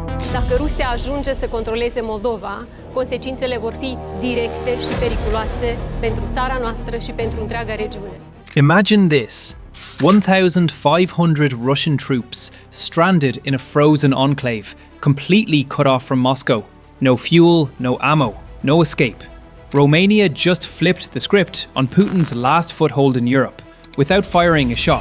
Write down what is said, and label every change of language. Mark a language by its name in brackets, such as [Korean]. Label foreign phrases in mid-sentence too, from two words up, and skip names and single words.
[Romanian] Dacă Rusia ajunge să controleze Moldova, consecințele vor fi directe și periculoase pentru țara noastră și pentru întreaga regiune. [English] Imagine this. 1,500 Russian troops stranded in a frozen enclave, completely cut off from Moscow. No fuel, no ammo, no escape. Romania just flipped the script on Putin's last foothold in Europe, without firing a shot.